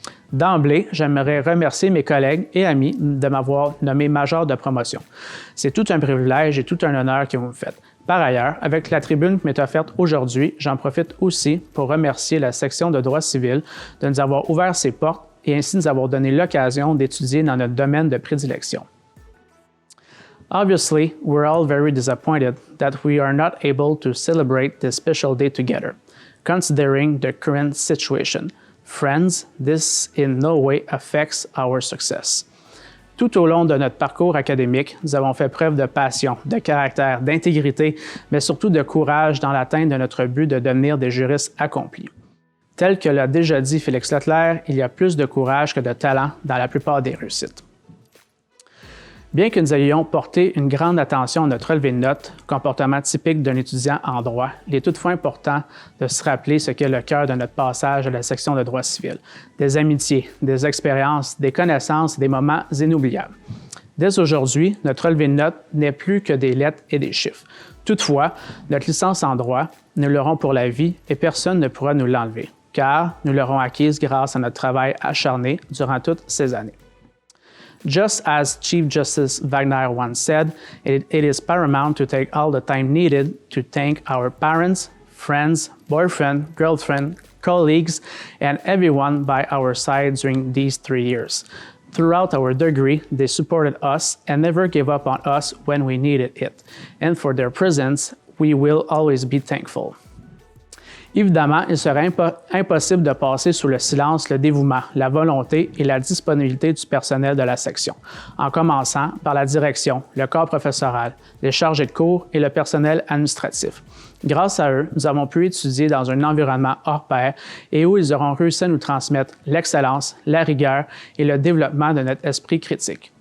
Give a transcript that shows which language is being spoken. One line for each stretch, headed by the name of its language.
French: D'emblée, j'aimerais remercier mes collègues et amis de m'avoir nommé major de promotion. C'est tout un privilège et tout un honneur que vous me faites. Par ailleurs, avec la tribune qui m'est offerte aujourd'hui, j'en profite aussi pour remercier la section de droit civil de nous avoir ouvert ses portes et ainsi nous avoir donné l'occasion d'étudier dans notre domaine de prédilection.
English: Obviously, we're all very disappointed that we are not able to celebrate this special day together, considering the current situation. Friends, this in no way affects our success.
French: Tout au long de notre parcours académique, nous avons fait preuve de passion, de caractère, d'intégrité, mais surtout de courage dans l'atteinte de notre but de devenir des juristes accomplis. Tel que l'a déjà dit Félix Leclerc, il y a plus de courage que de talent dans la plupart des réussites. Bien que nous ayons porté une grande attention à notre relevé de notes, comportement typique d'un étudiant en droit, il est toutefois important de se rappeler ce qu'est le cœur de notre passage à la section de droit civil. Des amitiés, des expériences, des connaissances et des moments inoubliables. Dès aujourd'hui, notre relevé de notes n'est plus que des lettres et des chiffres. Toutefois, notre licence en droit, nous l'aurons pour la vie et personne ne pourra nous l'enlever, car nous l'aurons acquise grâce à notre travail acharné durant toutes ces années.
English: Just as Chief Justice Wagner once said, it is paramount to take all the time needed to thank our parents, friends, boyfriend, girlfriend, colleagues, and everyone by our side during these 3 years. Throughout our degree, they supported us and never gave up on us when we needed it. And for their presence, we will always be thankful.
French: Évidemment, il serait impossible de passer sous le silence le dévouement, la volonté et la disponibilité du personnel de la section, en commençant par la direction, le corps professoral, les chargés de cours et le personnel administratif. Grâce à eux, nous avons pu étudier dans un environnement hors pair et où ils auront réussi à nous transmettre l'excellence, la rigueur et le développement de notre esprit critique.